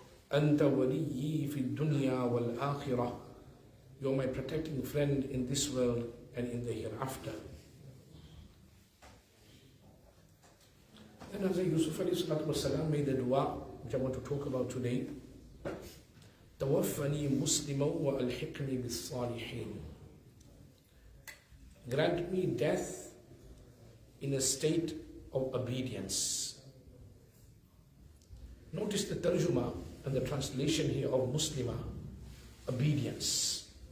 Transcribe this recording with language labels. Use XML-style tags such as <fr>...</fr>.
<ar>أَنْتَ وَلِيِّي فِي الدُّنْيَا وَالْآخِرَةِ,</ar> <en>you are my protecting friend in this world and in the hereafter. Then Hazrat Yusuf alayhi salatu wasalam made the dua, which I want to talk about today.</en> <ar>توفني مسلما وألحقني بالصالحين.</ar> <en>Grant me death in a state of obedience. Notice the tarjuma and the translation here of Muslima, obedience.</en>